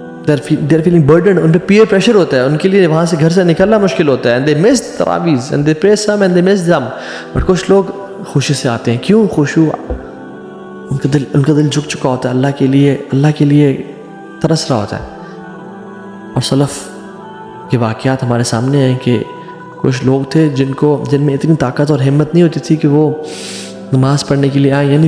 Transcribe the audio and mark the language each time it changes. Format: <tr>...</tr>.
<en>they're feeling burdened,</en> <ur>ان پہ peer pressure ہوتا ہے, ان کے لیے وہاں سے گھر سے نکلنا مشکل ہوتا ہے.</ur> <en>and they miss تراویح and they pray some and they miss them.</en> <ur>but کچھ لوگ خوشی سے آتے ہیں. کیوں؟ خشوع, ان کا دل جھک چکا ہوتا ہے اللہ کے لیے ترس رہا ہوتا ہے. اور سلف کے واقعات ہمارے سامنے ہیں کہ کچھ لوگ تھے جن میں اتنی طاقت اور ہمت نہیں ہوتی تھی کہ وہ نماز پڑھنے کے لیے آئیں.</ur>